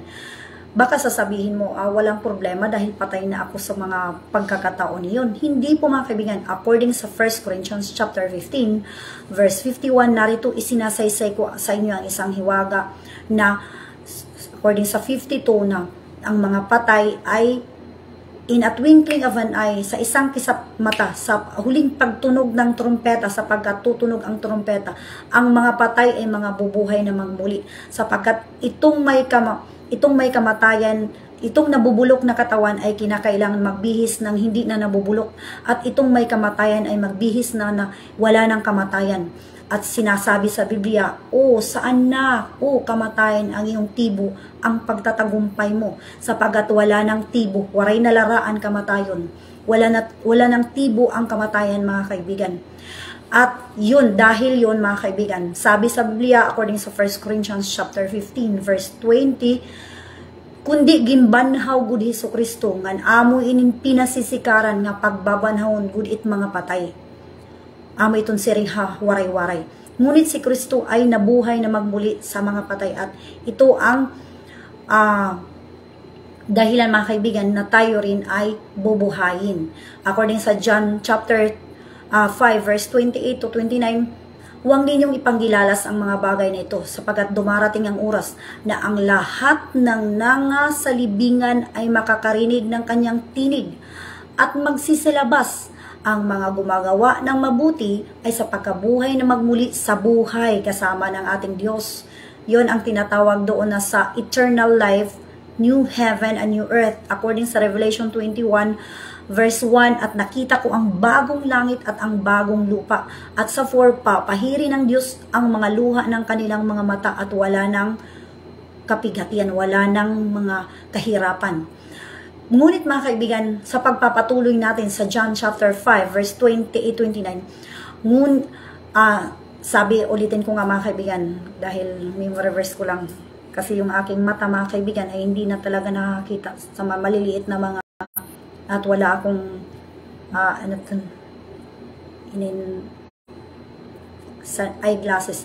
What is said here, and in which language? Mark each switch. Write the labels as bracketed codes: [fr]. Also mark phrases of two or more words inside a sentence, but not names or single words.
[tl] Baka sasabihin mo, walang problema dahil patay na ako sa mga pagkakataon niyon. Hindi po mga kaibigan. According sa 1 Corinthians chapter 15, verse 51, narito isinasaysay ko sa inyo ang isang hiwaga na according sa 52 na ang mga patay ay [en] in a twinkling of an eye, [tl] sa isang kisap mata, sa huling pagtunog ng trumpeta, sapagkat tutunog ang trumpeta, ang mga patay ay mga bubuhay na magmuli, sapagkat itong may kamatayan, itong nabubulok na katawan ay kinakailangan magbihis ng hindi na nabubulok, at itong may kamatayan ay magbihis na wala ng kamatayan. At sinasabi sa Biblia, saan na, kamatayan ang iyong tibo, ang pagtatagumpay mo, sapagat wala ng tibo, [war] waray na laraan kamatayon, [tl] wala ng tibo ang kamatayan mga kaibigan. At yun, dahil yun mga kaibigan, sabi sa Biblia, according sa 1 Corinthians chapter 15, verse 20, [war] kundi gimbanhaw gud Hesukristo, ngan amo inin pinasisikaran nga pagbabanhawon gud it mga patay. Amo iton siriha waray-waray. [tl] Ngunit si Kristo ay nabuhay na magmuli sa mga patay, at ito ang dahilan mga kaibigan na tayo rin ay bubuhayin. According sa John chapter 5 verse 28 to 29, huwag ninyong ipanggilalas ang mga bagay na ito, sapagkat dumarating ang oras na ang lahat ng nangasalibingan ay makakarinig ng kanyang tinig at magsisilabas. Ang mga gumagawa ng mabuti ay sa pagkabuhay na magmuli sa buhay kasama ng ating Diyos. Yon ang tinatawag doon na sa [en] eternal life, new heaven and new earth, [tl] according sa Revelation 21 verse 1, at nakita ko ang bagong langit at ang bagong lupa, at sa 4 papahiri ng Diyos ang mga luha ng kanilang mga mata, at wala ng kapighatian, wala ng mga kahirapan. Ngunit mga kaibigan, sa pagpapatuloy natin sa John chapter 5 verse 28-29, sabi, ulitin ko nga mga kaibigan, dahil [en] memory verse [tl] ko lang, kasi yung aking mata mga kaibigan ay hindi na talaga nakakita sa maliliit na mga, at wala akong eyeglasses.